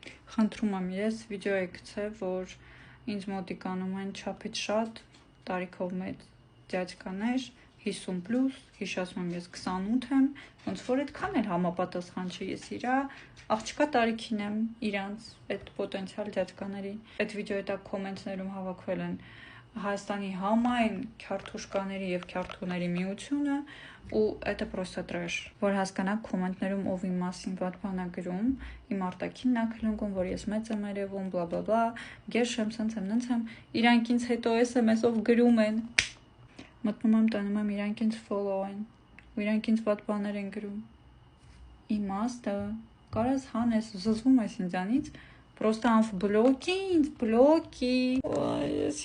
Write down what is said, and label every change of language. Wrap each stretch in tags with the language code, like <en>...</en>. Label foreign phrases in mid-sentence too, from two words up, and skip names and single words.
<hy>Խնդրում եմ ես վիդեոյի գցե, որ ինձ մոտիկանում են չափից շատ տարիքով մեծ դյադկաներ 50+, հիշացնում եմ ես 28 եմ, ոնց որ այդքան էլ համապատասխան չի, ես իրա աղջկա տարիքին եմ իրանց այդ պոտենցիալ դյադկաների։ Այդ վիդեոյի տակ կոմենտներում հավաքվել են Հայաստանի համայն քյարթուշկաների եւ քյարթուների միությունը ու</hy> <ru>это просто trash,</ru> <hy>որ հասկանաք կոմենտներում ով իմ մասին վատ բան է գրում, իմ արտաքինն է քլնգում, որ ես մեծ եմ երևում, բլա բլա բլա, գերշ եմ, ցենց եմ, նենց եմ, իրանք ինձ հետո SMS-ով գրում են, մտնում եմ, տանում եմ, իրանք ինձ follow են, ու իրանք ինձ վատ բաներ են գրում, իմաստը, կարաս հանես, զզվում ես ինձանից, Просто բլոկի ինձ, բլոկի, ես</hy>